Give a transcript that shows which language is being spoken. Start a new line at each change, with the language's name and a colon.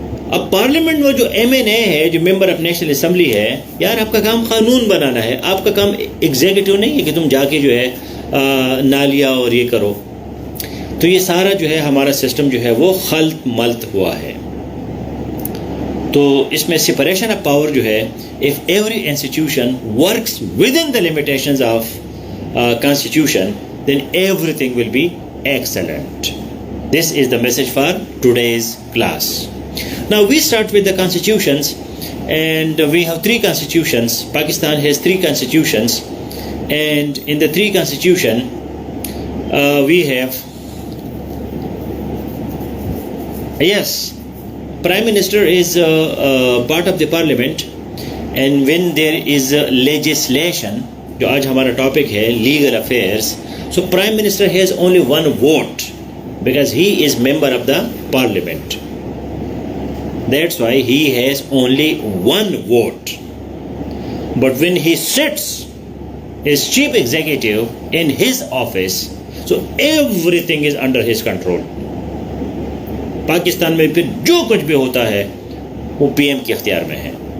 Urdu: اب پارلیمنٹ میں جو ایم این اے ہے, جو ممبر آف نیشنل اسمبلی ہے, یار آپ کا کام قانون بنانا ہے, آپ کا کام ایگزیکٹو نہیں ہے کہ تم جا کے جو ہے نالیا اور یہ کرو. تو یہ سارا جو ہے ہمارا سسٹم جو ہے وہ خلط ملط ہوا ہے. تو اس میں سپریشن آف پاور جو ہے,
English: if every institution works within the limitations of constitution, then everything will be excellent. This is the message for today's class. Now we start with the constitutions, and we have 3 constitutions. Pakistan has 3 constitutions, and in the 3 constitution we have, yes, Prime Minister is part of the parliament, and when there is legislation,
Urdu: جو آج ہمارا topic ہے
English: legal affairs, so Prime Minister has only 1 vote because he is member of the parliament. That's why he has only 1 vote. But when he sits as chief executive in his office, so everything is under his control.
Urdu: Pakistan میں پھر جو کچھ بھی ہوتا ہے وہ P M کے اختیار میں ہے.